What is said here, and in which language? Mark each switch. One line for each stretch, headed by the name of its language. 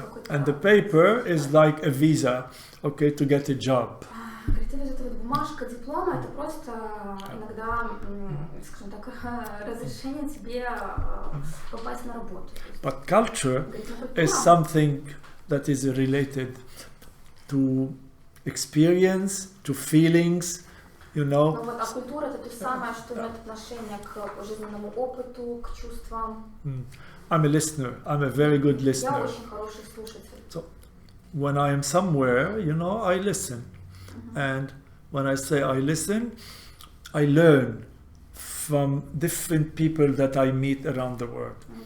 English: And the paper is like a visa, okay, to get a job.
Russian: Бумажка диплома это просто иногда, скажем так, разрешение тебе попасть на работу.
English: But culture is something that is related to experience, to feelings, you know.
Russian: Но вот а культура это то же самое, что имеет отношение к жизненному опыту, к чувствам.
English: I'm a listener. I'm a very good listener.
Russian: Я очень хороший слушатель.
English: So when I am somewhere, you know, I listen. And when I say I listen, I learn from different people that I meet around the world.